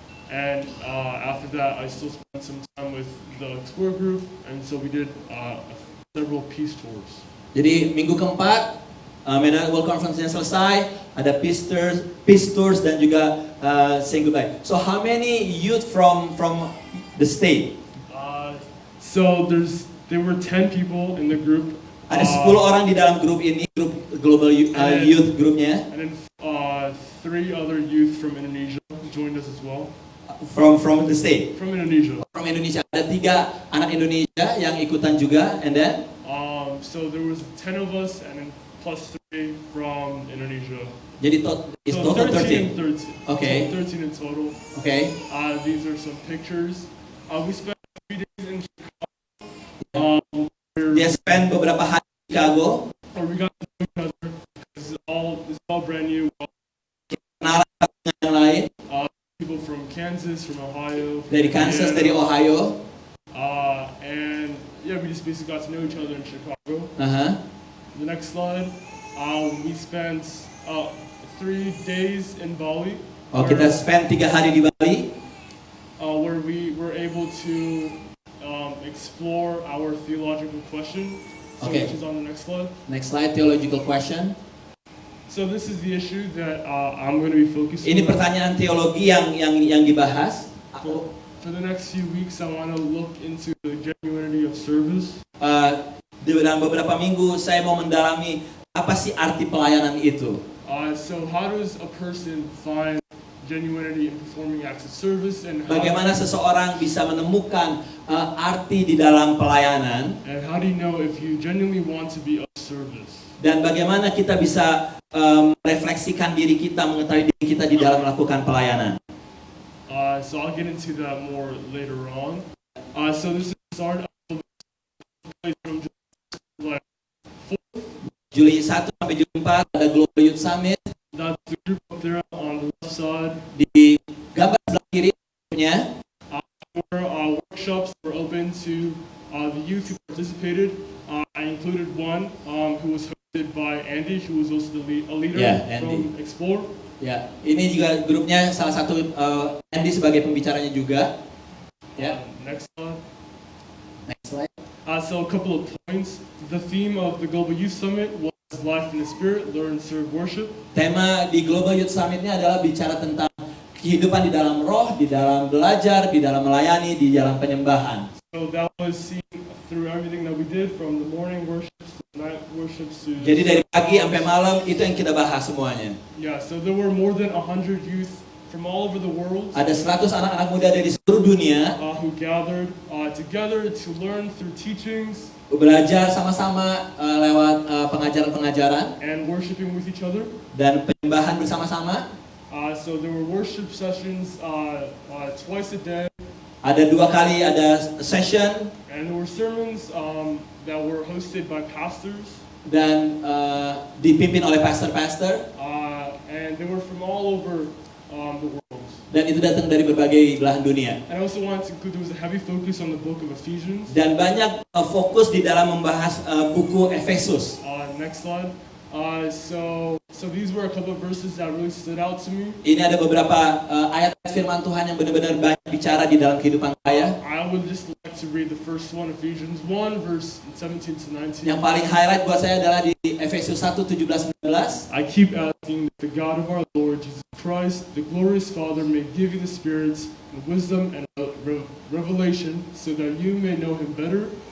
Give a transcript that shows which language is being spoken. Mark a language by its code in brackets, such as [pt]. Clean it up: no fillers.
[en] And after that, I still spent some time with the Explore group, and so we did several peace tours. [id] Jadi minggu keempat Mennonite World Conference-nya selesai, ada [en] peace tours [id] dan juga [en] saying goodbye. So how many youth from the state? So there were 10 people in the group. [id] Ada 10 orang di dalam grup ini, grup Global Youth grupnya. [en] And then 3 other youth from Indonesia joined us as well. From the state. From Indonesia. [id] From Indonesia ada 3 anak Indonesia yang ikutan juga, [en] and then So there was 10 of us, and then plus 3 from Indonesia. [id] jadi [en] it's So total 13 and 13. Okay. So 13 in total. Okay. These are some pictures. We spent 3 days in Chicago. [id] Dia spend beberapa hari di Chicago. [en] We got to know each other. This is all brand new. [id] Kenalan dengan yang lain [en] People from Kansas, from Ohio. From [id] dari Kansas, dari Indiana. Ohio. [en] And yeah, we just basically got to know each other in Chicago. The next slide. We spent 3 days in Bali. [id] Kita spend 3 hari di Bali. [en] Where we were able to explore our theological question. Okay. which is on the next slide. Next slide, theological question. So this is the issue that I'm going to be focusing [id] Ini [en] on. [id] pertanyaan teologi yang dibahas. [en] For the next few weeks, I want to look into the genuinity of service. [id] Dalam beberapa minggu saya mau mendalami apa sih arti pelayanan itu. [en] So how does a person find genuinity in performing acts of service, and [id] Bagaimana seseorang bisa menemukan arti di dalam pelayanan, [en] how do you know if you genuinely want to be of service? [id] dan bagaimana kita bisa merefleksikan diri kita, mengetahui diri kita di dalam melakukan pelayanan. [en] So I'll get into that more later on. So this is the start of from like [id] Juli 1 sampai Juli 4 ada Global Youth Summit. [en] that's the group up there on the left side. [id] Di gambar sebelah kiri punya [en] Workshops were open to the youth who participated. I included one who was hosted by Andy, who was also a leader Yeah, Andy. from Explore. [id] ya, ini juga grupnya salah satu Andy sebagai pembicaranya juga. Ya, [en] Next slide. next slide. So a couple of points. The theme of the Global Youth Summit was Life in the Spirit, Learn, Serve, Worship. [id] Tema di Global Youth Summit-nya adalah bicara tentang kehidupan di dalam roh, di dalam belajar, di dalam melayani, di dalam penyembahan. [en] So that was seen through everything that we did, from the morning worships to the night worships to... [id] Jadi dari pagi sampai malam itu yang kita bahas semuanya. [en] Yeah, so there were more than 100 youth from all over the world [id] Ada 100 anak-anak muda dari seluruh dunia [en] who gathered together to learn through teachings [id] belajar sama-sama lewat pengajaran-pengajaran [en] and worshiping with each other. [id] dan penyembahan bersama-sama. [en] So there were worship sessions twice a day, [id] Ada 2 kali ada session [en] and there were sermons that were hosted by pastors, [id] dan dipimpin oleh pastor-pastor, [en] and they were from all over the world. [id] dan itu datang dari berbagai belahan dunia. [en] And I also wanted to include, there was a heavy focus on the book of Ephesians. [id] Dan banyak fokus di dalam membahas buku Efesus. [en] Next slide. So these were a couple of verses that really stood out to me. [id] Ini ada beberapa ayat firman Tuhan yang benar-benar banyak bicara di dalam kehidupan saya. [en] I would just like to read the first one, Ephesians 1, verse 17 to 19. [id] Yang paling highlight buat saya adalah di Efesus 1, 17-19. [en] I keep asking that the God of our Lord Jesus Christ, the glorious Father, may give you the spirits, and wisdom, and revelation, so that you may know Him better.